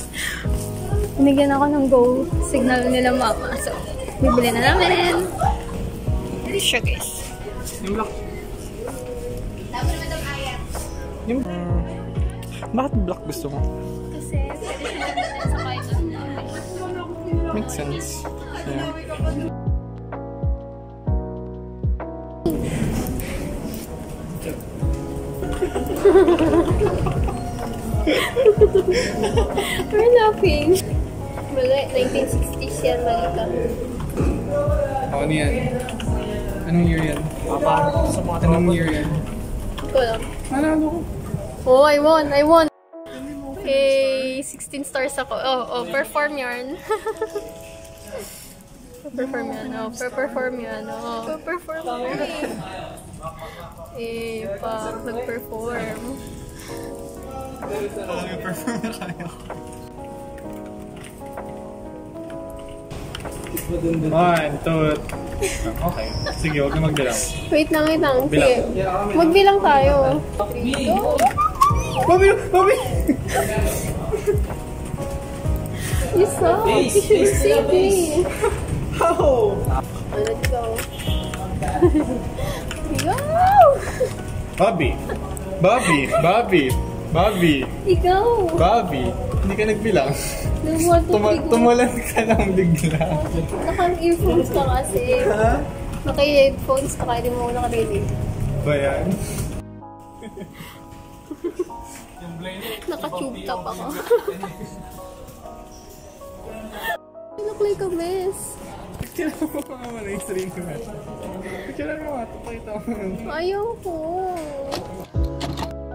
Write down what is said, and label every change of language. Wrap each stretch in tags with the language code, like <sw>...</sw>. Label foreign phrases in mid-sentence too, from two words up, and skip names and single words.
<tl>binigyan ako ng go signal nila mama. So, bibili na namin. Ito siya guys. Yung black. Yung... bakit black gusto mo? Kasi, pwede siya natin sa kahit ano.</tl> <en>Makes sense. Yeah. We're laughing.</en> <tl>Mali, 1960s yan, malita. Ano yan? Anong year yan? Anong year yan? Ito lang. Ano ko?</tl> <en>Oh, I won! Okay, 16 stars ako.</en> <tl>Oh, perform yarn. Perform yan. Perform yan. Perform yan. Nag-perform. Nag-perform na kayo. 1, 2. Okay. Sige, huwag na magbilang. Wait lang. Sige. Magbilang tayo. 3, go! Bobby!</tl> <en>You suck! You should save me! How? Let's go! Go! Bobby!</en> <tl>Ikaw! Bobby! Hindi ka nagbilang. Tumulan ka lang bigla. Naka-earphones ka kasi. Ha? Naka-earphones ka kaya di mo naka-ready. Ba yan? Naka-tube top ako.</tl> <en>You look like a mess.</en> <tl>Picture mo mga na yung sarili mo. Picture mo mga. Pakita mo. Ayaw ko.</tl>